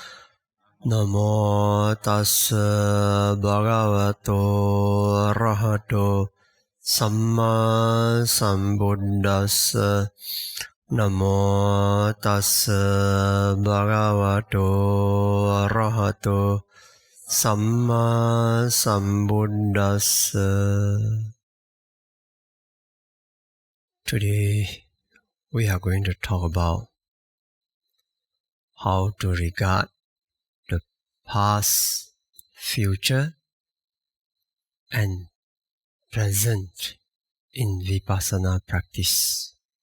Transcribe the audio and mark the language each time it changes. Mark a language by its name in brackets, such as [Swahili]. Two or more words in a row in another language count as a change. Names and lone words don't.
[Pali] Namo tassa bhagavato arahato samma sambuddhassa. Namo tassa bhagavato arahato Samma Sambuddhassa. [English] Today we are going to talk about how to regard the past, future, and present in Vipassana practice.